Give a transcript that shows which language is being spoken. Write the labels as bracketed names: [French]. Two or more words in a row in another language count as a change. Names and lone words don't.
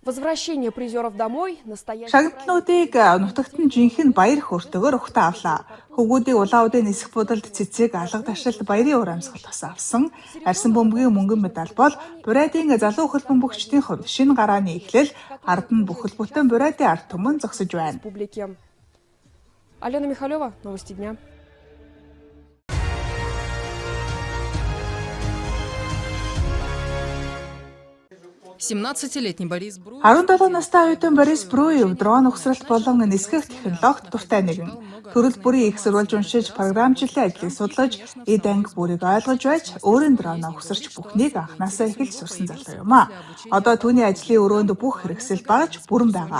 [Mongolian] Шагналуудыг нутагт нь жинхэнэ баяр хөөртэйгээр ухтаа авлаа. Хөвгүүдийг улаан удын нисэх будалд цэцэг, алга ташилт, баярын уур амьсгал авсан. Арьсан бөмбөгийн мөнгөн медаль бол Бурадын залуу хөл бөмбөгчдийн хувьд шинэ гарааны эхлэл, ард нь бүхэл бүтэн Бурадын ард түмэн зогсож байна. [Russian] Алена Михалева, новости дня. 17-летний Борис Бруев [Mongolian] 17 настай оюутан Борис Бруев дрон угсралт болон нисгэх технологид дуртай нэгэн. Төрөл бүрийн их сурвалж уншиж, програмчлалын ажлыг судлаж, эд анги бүрийг ойлгож байж, өөрийн дроноо угсарч бүхнийг анхнаасаа эхэлж сурсан залуу юм а. Одоо түүний ажлын өрөөнд бүх хэрэгсэл багж бүрэн байгаа.